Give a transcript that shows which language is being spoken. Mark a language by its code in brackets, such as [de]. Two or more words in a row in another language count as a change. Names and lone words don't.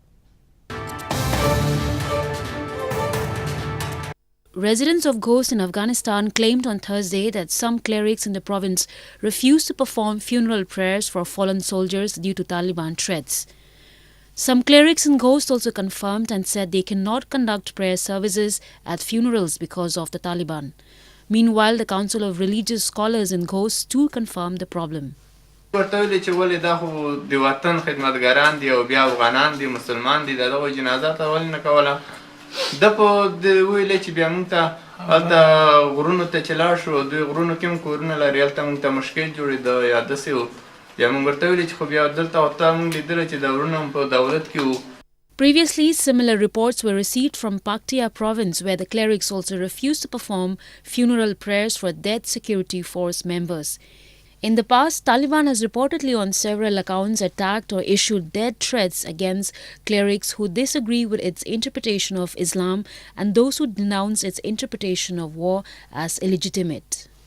[en] Residents of Khost in Afghanistan claimed on Thursday that some clerics in the province refused to perform funeral prayers for fallen soldiers due to Taliban threats. Some clerics in Khost also confirmed and said they cannot conduct prayer services at funerals because of the Taliban. Meanwhile, the Council of Religious Scholars in Khost too confirmed the problem. [ps] د په د ویلې چې بیا موږ ته هلته غرونو ته چې لاړ شو دوی غرونو کې هم کورونه لري هلته موږ ته مشکل جوړېده یا داسې و بیا موږ ورته ویلې چې خو بیا دلته ورته موږ لیدله چې د غرونه هم په دولت کې وو. [en] Previously, similar reports were received from Paktia province where the clerics also refused to perform funeral prayers for dead security force members. In the past, Taliban has reportedly on several accounts attacked or issued death threats against clerics who disagree with its interpretation of Islam and those who denounce its interpretation of war as illegitimate.